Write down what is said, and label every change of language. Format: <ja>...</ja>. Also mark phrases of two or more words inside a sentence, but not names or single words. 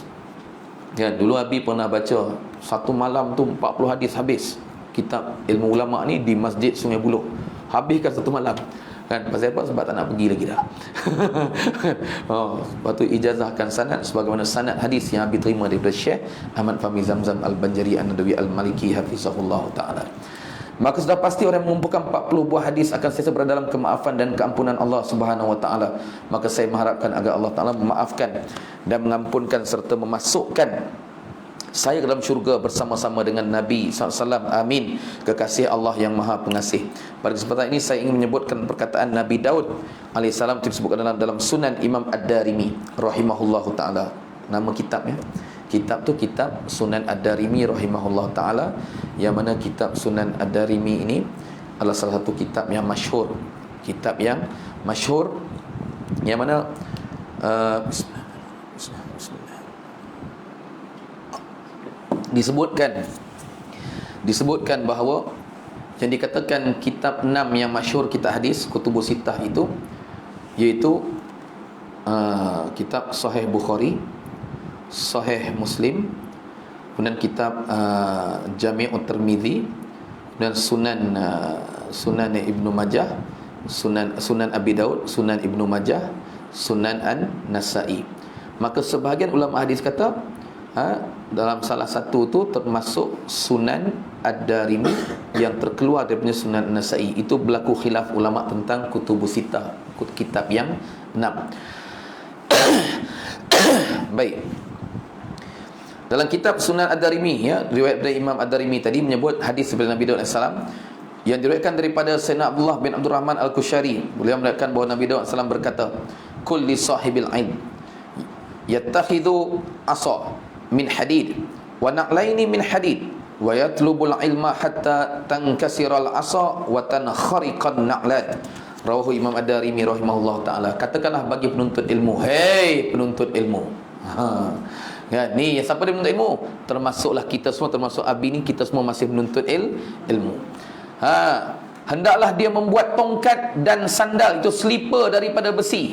<ms>Ya, dulu Abi pernah baca satu malam tu 40 hadis habis. Kitab ilmu ulama ni di Masjid Sungai Buloh, habiskan satu malam. Kan pasal apa? Sebab tak nak pergi lagi dah. Lepas tu ijazahkan sanad sebagaimana sanad hadis yang Abi terima daripada Syekh Ahmad Fahmi Zamzam Al-Banjari An-Nadwi Al-Maliki</ms> <ar>حفظه الله تعالى.</ar> <ms>Maka sudah pasti orang yang mengumpulkan 40 buah hadis akan sentiasa berada dalam kemaafan dan keampunan</ms> <ar>الله سبحانه وتعالى.</ar> <ms>Maka saya mengharapkan agar Allah Taala memaafkan dan mengampunkan serta memasukkan saya ke dalam syurga bersama-sama dengan Nabi SAW. Amin. Kekasih Allah yang Maha Pengasih. Pada kesempatan ini saya ingin menyebutkan perkataan Nabi Daud alaihissalam disebutkan dalam Sunan Imam Ad-Darimi</ms> <ar>رحمه الله تعالى.</ar> <ms>Nama kitabnya, kitab tu kitab Sunan Ad-Darimi</ms> <ar>رحمه الله تعالى,</ar> <ms>yang mana kitab Sunan Ad-Darimi ini adalah salah satu kitab yang masyhur. Kitab yang masyhur yang mana bismillah. disebutkan bahawa yang dikatakan kitab 6 yang masyhur kitab hadis</ms> <ar>الكتب الستة</ar> <ms>itu, iaitu kitab Sahih Bukhari, Sahih Muslim, kemudian kitab Jami'ut Tirmizi, dan Sunan Ibnu Majah, Sunan Abi Daud, Sunan Ibnu Majah, Sunan An-Nasa'i. Maka sebahagian ulama hadis kata dalam salah satu tu termasuk Sunan Ad-Darimi yang terkeluar daripada Sunan An-Nasa'i. Itu berlaku khilaf ulama tentang</ms> <ar>الكتب الستة,</ar> <ms>kitab yang 6. Baik. Dalam kitab Sunan Ad-Darimi, ya, riwayat dari Imam Ad-Darimi tadi menyebut hadis daripada Nabi Daud AS yang diriwayatkan daripada Sayyidina Abdullah bin Abdul Rahman Al-Kushari. Beliau meriwayatkan bahawa Nabi Daud AS berkata,</ms> <ar>"قل لصاحب العلم يتخذ عصا من حديد ونعلين من حديد ويطلب العلم حتى تنكسر العصا وتنخرق النعلان." رواه الإمام الدارمي رحمه الله تعالى.</ar> <ms>Katakanlah bagi penuntut ilmu, hei penuntut ilmu. Ya, ni siapa dia menuntut ilmu? Termasuklah kita semua, termasuk Abi ni, kita semua masih menuntut ilmu. Hendaklah dia membuat tongkat dan sandal, itu slipper daripada besi.</ms>